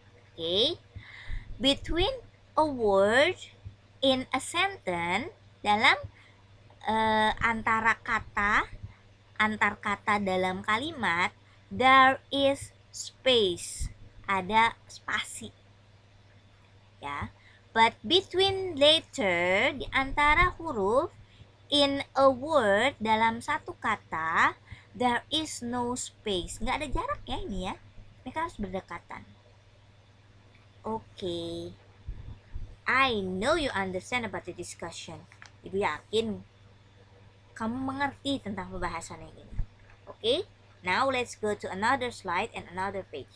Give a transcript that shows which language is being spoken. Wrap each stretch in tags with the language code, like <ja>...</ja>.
<en>Oke. Between a word in a sentence,</en> <id>dalam antar kata dalam kalimat,</id> <en>there is space,</en> <id>ada spasi. Ya.</id> <en>But between letter,</en> <id>di antara huruf,</id> <en>in a word,</en> <id>dalam satu kata,</id> <en>there is no space.</en> <id>Nggak ada jarak ya ini ya. Mereka harus berdekatan. Oke.</id> <en>I know you understand about the discussion.</en> <id>Ibu yakin kamu mengerti tentang pembahasan ini. Oke.</id> <en>Now let's go to another slide and another page.</en>